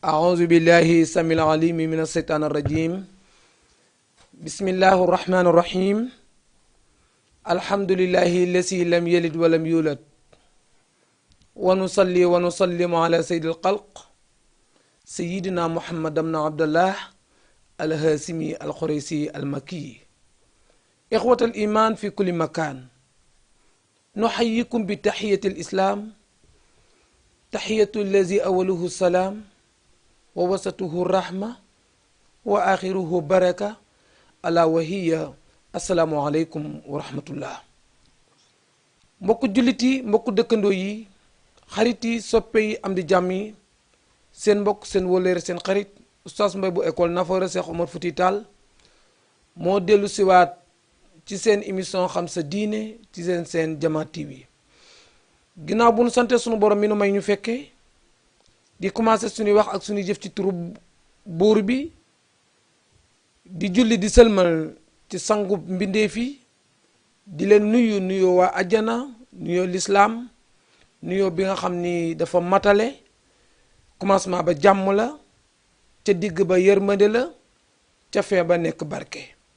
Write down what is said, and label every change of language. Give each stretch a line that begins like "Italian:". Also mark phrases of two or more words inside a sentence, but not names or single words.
Arabic: أعوذ بالله السميع العليم من الشيطان الرجيم بسم الله الرحمن الرحيم الحمد لله الذي لم يلد ولم يولد ونصلي ونسلم على سيد الخلق سيدنا محمد بن عبد الله الهاشمي القريشي المكي إخوة الإيمان في كل مكان نحييكم بتحية الإسلام تحية الذي أوله السلام ووسطه الرحمة وآخره بركة ألا وهي السلام عليكم ورحمة الله
Wolof: mbokku jullit yi mbokku dëkkandoo yi xarit yi soppe yi am di jàmm yi seen mbokk seen wóllëre seen xarit Oustaz Mbaye bu école Nafoore Cheikh Omar Fouti Tall moo dellu siwaat ci seen émission xam sa diine ci seen Jama TV ginnaaw bu nu sante sunu borom mi nu may ñu fekkee di commencé suñuy wax ak suñuy jëf ci turu buur bi di julli di sëlmal ci sangu mbindeef yi di leen nuyoo waa ajjana nuyoo lislaam nuyoo bi nga xam ni dafa matale commencement ba jàmm la ca digg ba yërmande la ca fee ba nekk barke